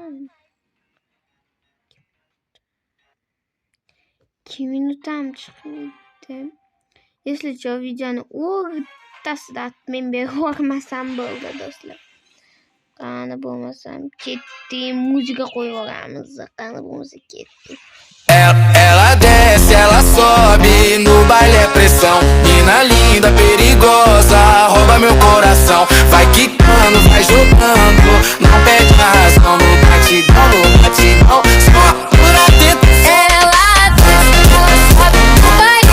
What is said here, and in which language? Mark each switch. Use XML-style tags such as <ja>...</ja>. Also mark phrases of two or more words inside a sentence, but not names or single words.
<uz>2 minut ham chiqdi.</uz> <ru>Если что,</ru> <uz>videoni o'rtasida atmen bermasam bo'ldi, do'stlar. Qani bo'lmasam ketdik, muzika qo'yib olamiz. Qani bo'lmasa ketdik.</uz> <pt>pressão. Mina linda, perigosa, rouba meu coração. Vai quicando, vai jogando, não perde a razão. No batidão, só por atento. Ela desce, ela sobe no baile.</pt>